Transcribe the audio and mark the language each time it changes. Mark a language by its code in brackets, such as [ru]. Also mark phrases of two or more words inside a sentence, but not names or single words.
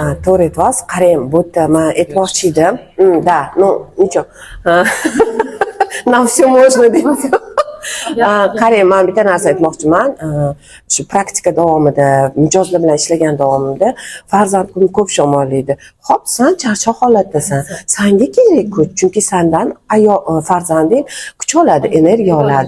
[uz] To'g'ri aytyapsiz. Qarang, bu yerda men aytmoqchi edim. [ru] Да, ну ничего. Нам все можно deydi. [uz] Qarang, men bitta narsa aytmoqchiman. Shu praktika davomida, mijozlar bilan ishlagan davomida farzand kuni ko'p shamollaydi. Xo'p, sen charchoq holatdasan. Senga kerak kuch, chunki sendan farzanding kuch oladi, energiya oladi.